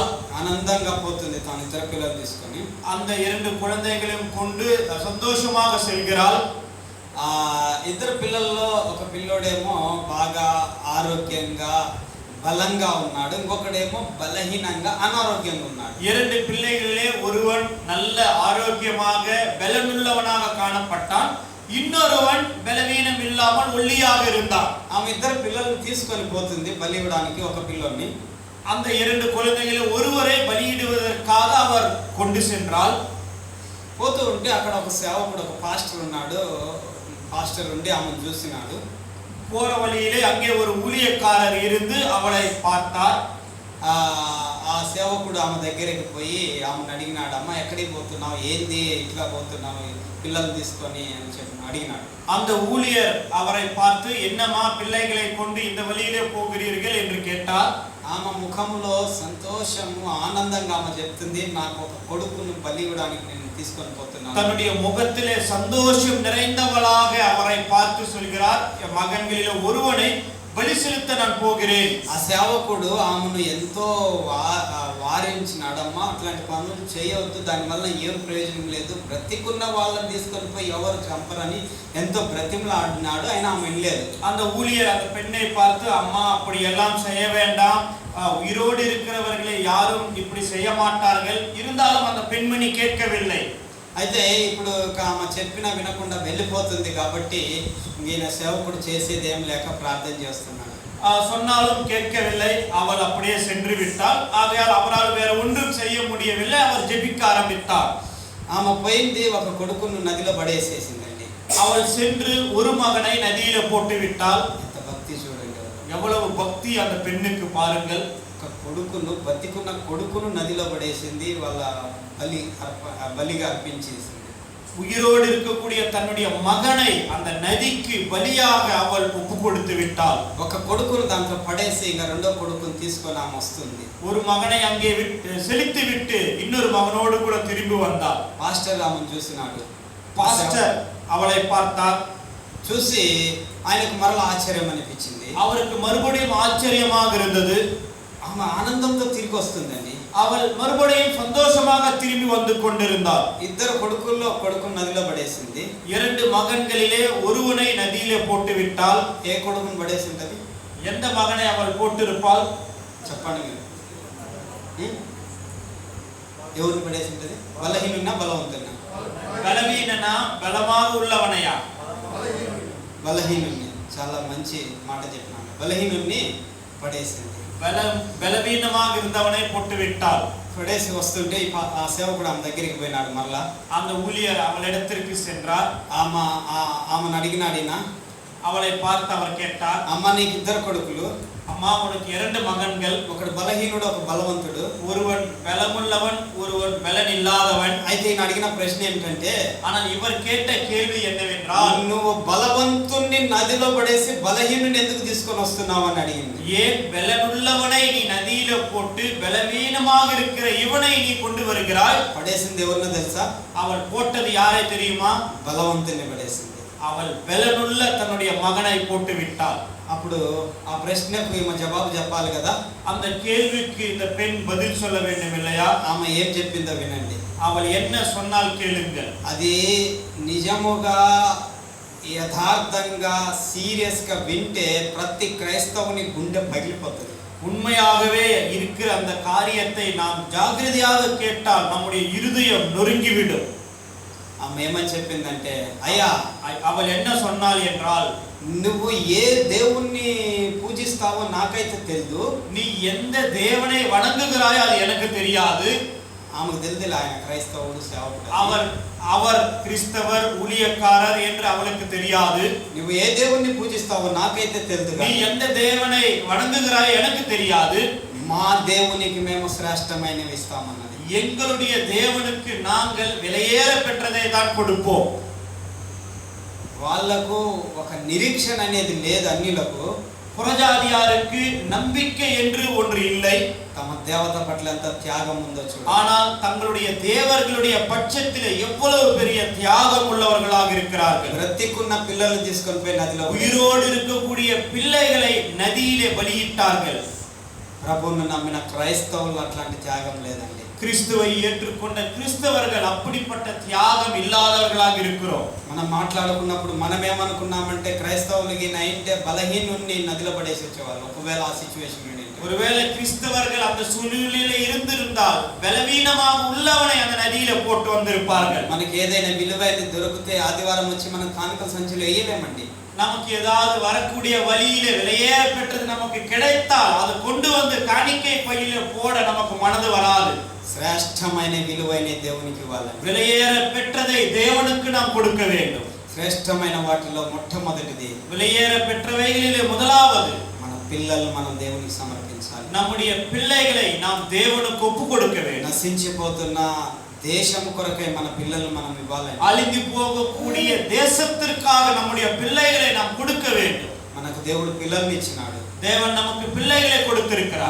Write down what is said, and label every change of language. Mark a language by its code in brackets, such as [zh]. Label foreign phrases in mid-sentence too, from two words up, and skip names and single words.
[te] ఆనందంగా పోతుంది. తన ఇద్దరు పిల్లలు తీసుకొని [ta] அந்த 2 குழந்தைகளையும் கொண்டு சந்தோஷமாக செல்கிறாள். [te] ఆ ఇద్దరు పిల్లల్లో ఒక పిల్లోడేమో బాగా ఆరోగ్యంగా బలంగా ఉన్నాడు, ఇంకొకడేమో బలహీనంగా అనారోగ్యంగా ఉన్నాడు. [ta] 2 பிள்ளைகளிலே ஒருவன் நல்ல ஆரோக்கியமாக பலமுள்ளவனாக காணப்பட்டான், இன்னொருவன் பலவீனம் இல்லாமல் ஒல்லியாக இருந்தான். [te] ఆమె ఇద్దరు పిల్లల్ని తీసుకొని పోతుంది బలి ఇవ్వడానికి ఒక పిల్లోని. [ta] அந்த 2 குழந்தைகளில் ஒருவரை பலியிடுவதற்காக அவர் கொண்டு சென்றால், [te] పోతూ ఉంటే అక్కడ ఒక సేవకుడు, ఒక పాస్టర్ ఉన్నాడు. పాస్టర్ ఉండి ఆమెను చూసినాడు. [ta] போற வழியிலே அங்கே ஒரு ஊழியக்காரர் இருந்து அவளை பார்த்தார். [te] ఆ సేవకుడు ఆమె దగ్గరికి పోయి ఆమెను అడిగినాడు, అమ్మ ఎక్కడికి పోతున్నావు, ఏంది ఇట్లా పోతున్నావు పిల్లలు తీసుకొని అని చెప్పి అడిగినాడు. [ta] அந்த ஊழியர் அவரை பார்த்து, என்னம்மா பிள்ளைகளை கொண்டு இந்த வழியிலே போகிறீர்கள் என்று கேட்டார். [te] ఆమె ముఖంలో సంతోషము, ఆనందంగా ఆమె చెప్తుంది, నాకు ఒక కొడుకును బలి ఇవ్వడానికి నేను తీసుకొని పోతున్నాను. [ta] தன்னுடைய முகத்திலே சந்தோஷம் நிறைந்தவளாக அவரை பார்த்து சொல்கிறார், என் மகன்களிலே ஒருவனை பலி செலுத்த நான் పోகிறேன். [te] ఆ సేవకుడు ఆమెను ఎంతో వారించినాడమ్మా, అట్లాంటి పనులు చేయవద్దు, దానివల్ల ఏం ప్రయోజనం లేదు, బ్రతికున్న వాళ్ళని తీసుకొని పోయి ఎవరు చంపరని ఎంతో బ్రతిమలాడినాడు. అయినా ఆమె వెళ్ళలేదు. [ta] அந்த ஊழியர் அந்த பெண்ணை பார்த்து, அம்மா அப்படி எல்லாம் செய்ய வேண்டாம், உயிரோடு இருக்கிறவர்களை யாரும் இப்படி செய்ய மாட்டார்கள். இருந்தாலும் அந்த பெண்மணி கேட்கவில்லை. [te] అయితే ఇప్పుడు ఆమె చెప్పినా వినకుండా వెళ్ళిపోతుంది కాబట్టి ఈయన సేవకుడు చేసేది ఏం లేక ప్రార్థన చేస్తున్నాడు. [ta] சொன்னாலும் கேட்கவில்லை. அவள் அப்படியே சென்று விட்டாள். ஆகையால் அவரால் வேற ஒன்றும் செய்ய முடியவில்லை. அவர் ஜெபிக்க ஆரம்பித்தார். [te] ఆమె పోయింది, ఒక కొడుకును నదిలో పడేసేసిందండి. [ta] அவள் சென்று ஒரு மகனை நதியில போட்டு விட்டாள். [te] ఎంత భక్తి చూడండి, [ta] எவ்வளவு பக்தி அந்த பெண்ணுக்கு பாருங்கள். [te] ఒక కొడుకును, బతికున్న కొడుకును నదిలో పడేసింది, వాళ్ళ బలిగా అర్పించేసింది. [ta] உயிரோடு இருக்கக்கூடிய தன்னுடைய மகனை அந்த நதிக்கு பலியாக அவள் ஒப்பு கொடுத்து விட்டாள். [te] ఒక కొడుకును దాంట్లో పడేసి ఇంకా రెండో కొడుకును తీసుకొని ఆమె వస్తుంది. [ta] ஒரு மகனை அங்கே செலுத்தி விட்டு இன்னொரு மகனோடு கூட திரும்பி வந்தாள். [te] పాస్టర్ ఆమెను చూసినాడు. [ta] பாஸ்டர் அவளை பார்த்தார். [te] చూసి ఆయనకు మరలా ఆశ్చర్యం అనిపించింది. [ta] அவருக்கு மறுபடியும் ஆச்சரியமாக இருந்தது. [te] ఆమె ఆనందంతో తిరిగి వస్తుందండి. [ta] அவள் மறுபடியும் சந்தோஷமாக திரும்பி வந்து கொண்டிருந்தாள். [te] ఇద్దరు కొడుకుల్లో కొడుకును నదిలో పడేసింది. [ta] இரண்டு மகன்களிலே ஒருவனை நதியிலே போட்டு விட்டாள். [te] ఏ కొడుకును పడేసింది? [ta] எந்த மகனை அவள் போட்டிருப்பாள்? [te] చెప్పండి మీరు. ఎవరిని పడేసింది? బలహీనున్నా బలవంతున్నా? [ta] బలహీననా బలமாக உள்ளவனையா? [te] బలహీనుణ్ణి. చాలా మంచి మాట చెప్పినాను. బలహీనుణ్ణి పడేసింది. [ta] బలహీనமாக இருந்தவனை போட்டு விட்டாள். [te] పడేసి వస్తుంటే ఆ సేవకుడు ఆమె దగ్గరికి పోయినాడు. మరలా [ta] அந்த ஊழியர் அவளிடத்திற்கு சென்றார். [te] ఆమెను అడిగినాడు. [ta] அவளை பார்த்து அவர் கேட்டார், [te] అమ్మ నీకు ఇద్దరు కొడుకులు, [ta] அம்மா உனக்கு இரண்டு மகன்கள், [te] ఒకడు బలహీనుడు ఒక బలవంతుడు, [ta] ஒருவன் பலமுள்ளவன் ஒருவன் பலன் இல்லாதவன். [te] అయితే ఈయన అడిగిన ప్రశ్న ఏమిటంటే, [ta] ஆனால் இவர் கேட்ட கேள்வி என்னவென்றால், [te] నువ్వు బలవంతుణ్ణి నదిలో పడేసి బలహీనుని ఎందుకు తీసుకొని వస్తున్నావు అని అడిగింది. [ta] ஏன் பலனுள்ளவனை நீ நதியில போட்டு பலவீனமாக இருக்கிற இவனை நீ கொண்டு வருகிறாய்? [te] పడేసింది ఎవరినో తెలుసా? [ta] அவள் போட்டது யாரை தெரியுமா? [te] బలవంతుని పడేసింది. [ta] அவள் பலனுள்ள தன்னுடைய மகனை போட்டு விட்டாள். [te] అప్పుడు ఆ ప్రశ్నకు ఈమె జవాబు చెప్పాలి కదా. [ta] அந்த கேள்விக்கு இந்த பெண் பதில் சொல்ல வேண்டும் இல்லையா? [te] ఆమె ఏం చెప్పిందో వినండి. [ta] அவள் என்ன சொன்னால் கேளுங்கள். [te] అది నిజముగా యథార్థంగా సీరియస్ గా వింటే ప్రతి క్రైస్తవుని గుండె పగిలిపోతుంది. [ta] உண்மையாகவே இருக்கிற அந்த காரியத்தை நாம் ஜாகிரதையாக கேட்டால் நம்முடைய இருதயம் நொறுங்கிவிடும். [te] ఆమె ఏమని చెప్పిందంటే, అయ్యా, [ta] அவள் என்ன சொன்னாள் என்றால், [te] నువ్వు ఏ దేవుణ్ణి పూజిస్తావో నాకైతే తెలియదు. [ta] நீ எந்த தேவனை வணங்குகிறாயோ அது எனக்கு தெரியாது. [te] ఆమెకు తెలియదు ఆయన క్రైస్తవుడు సేవకుడు. [ta] அவர் கிறிஸ்தவர் ஊழியக்காரர் என்று அவளுக்கு தெரியாது. [te] నువ్వు ఏ దేవుణ్ణి పూజిస్తావో నాకైతే తెలియదు. [ta] நீ எந்த தேவனை வணங்குகிறாயோ எனக்கு தெரியாது. [te] మా దేవునికి మేము శ్రేష్టమైనవి ఇస్తామన్నది. [ta] எங்களுடைய தேவனுக்கு நாங்கள் விலையேற பெற்றதை தான் கொடுப்போம். [te] వాళ్ళకు ఒక నిరీక్షణ అనేది లేదు. అన్నిలకు [ta] புறஜாதியாருக்கு நம்பிக்கை என்று ஒன்று இல்லை. [te] తమ దేవత పట్ల ఎంత త్యాగం ఉందో చూడు. [ta] ஆனால் தங்களுடைய தேவர்களுடைய பட்சத்திலே எவ்வளவு பெரிய தியாகம் உள்ளவர்களாக இருக்கிறார்கள். [te] బ్రతికున్న పిల్లలు తీసుకొని పోయి నదిలో, [ta] உயிரோடு இருக்கக்கூடிய பிள்ளைகளை நதியிலே பலியிட்டார்கள். [te] ప్రభువును నమ్మిన క్రైస్తవులు అట్లాంటి త్యాగం లేదండి. [ta] கிறிஸ்துவை ஏற்றுக்கொண்ட கிறிஸ்தவர்கள் அப்படிப்பட்ட தியாகம் இல்லாதவர்களாக இருக்கிறோம். [te] మనం మాట్లాడుకున్నప్పుడు మనం ఏమనుకున్నామంటే క్రైస్తవులకి నైంటే బలహీనుణ్ణి నదిలో పడేసి వచ్చేవాళ్ళు. ఒకవేళ ఆ సిచ్యువేషన్ ఉండింటే, [ta] ஒருவேளை கிறிஸ்தவர்கள் அந்த சூழ்நிலையில இருந்திருந்தால் பலவீனமாக உள்ளவனை அந்த நதியில போட்டு வந்திருப்பார்கள். [te] మనకి ఏదైనా విలువైనది దొరికితే ఆదివారం వచ్చి మనం కానుకల సంచిలో వేయలేమండి. [ta] நமக்கு ஏதாவது வரக்கூடிய வழியில விலையேற பெற்றது நமக்கு கிடைத்தால் அது கொண்டு வந்து காணிக்கை பையில போட நமக்கு மனது வராது. [te] శ్రేష్టమైన విలువైన దేవునికి ఇవ్వాలి. [ta] விலையேற பெற்றதை தேவனுக்கு நாம் கொடுக்க வேண்டும். [te] శ్రేష్టమైన వాటిలో మొట్టమొదటిది, [ta] விலையேற பெற்றவைகளிலே முதலாவது [te] మన పిల్లలు మనం దేవునికి సమర్పించాలి. [ta] நம்முடைய பிள்ளைகளை நாம் தேவனுக்கு ஒப்பு கொடுக்க வேண்டும். [te] నశించిపోతున్న దేశం కొరకై మన పిల్లలు మనం ఇవ్వాలి. [ta] அழிந்து போகக்கூடிய தேசத்திற்காக நம்முடைய பிள்ளைகளை நாம் கொடுக்க வேண்டும். [te] మనకు దేవుడు పిల్లల్ని ఇచ్చినాడు. [ta] தேவன் நமக்கு பிள்ளைகளை [te] మన [ta] கொடுத்திருக்கிறார்.